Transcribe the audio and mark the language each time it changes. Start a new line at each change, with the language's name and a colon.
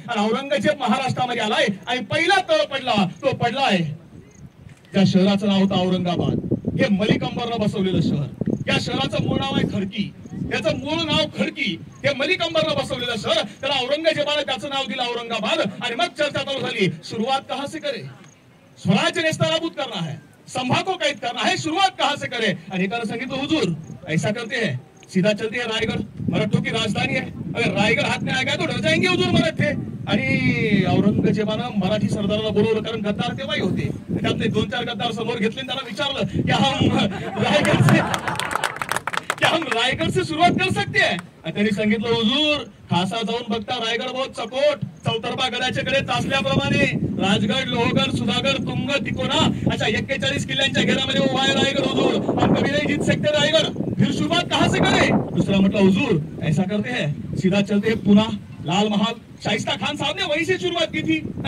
Marathi: आणि औरंगजेब महाराष्ट्रामध्ये आलाय आणि पहिला तळ पडला तो पडलाय त्या शहराचं नाव होतं औरंगाबाद. हे मलिक अंबरनं बसवलेलं शहर. या शहराचं मूळ नाव आहे खडकी, याचं मूळ नाव खडकी. हे मलिक अंबरनं बसवलेलं शहर, त्याला औरंगजेबाने त्याचं नाव दिलं औरंगाबाद. आणि मग चर्चा चालू झाली,
Hindi: सुरुवात कहां से करे, स्वराज्य नेस्तनाबूद करना है, संभा को कैद करना है, शुरुआत कहां से करे.
Marathi: आणि एकानं सांगितलं
Hindi: हुजूर ऐसा करते हैं सीधा चलते हैं रायगढ़, मराठों की राजधानी है, अगर रायगढ़ हाथ में आ गया तो डर जाएंगे हुजूर मराठे.
Marathi: आणि औरंगजेबानं मराठी सरदाराला बोलवलं, कारण गद्दार तेव्हाही होते. त्यातले 2-4 गद्दार समोर घेतले, त्यांना विचारलं की
Hindi: हम रायगढ़ से शुरुआत कर सकते हैं.
Marathi: त्यांनी सांगितलं हुजूर खासा जाऊन बघता रायगड बहुत चकोट, चौतर्फा गडाच्या कडे तासल्याप्रमाणे राजगड, लोहगड, सुधागड, तुंग, तिकोना अशा 41 किल्ल्यांच्या घेरामध्ये उभा आहे रायगड हुजूर.
Hindi: हम कभी नहीं जीत सकते रायगड, फिर शुरुआत कहां से करें.
Marathi: दुसरा म्हटलं
Hindi: हुजूर ऐसा करते हैं सीधा चलते हैं पुना, लाल महल, शाइस्ता खान साहब ने वहीं से शुरुआत की थी.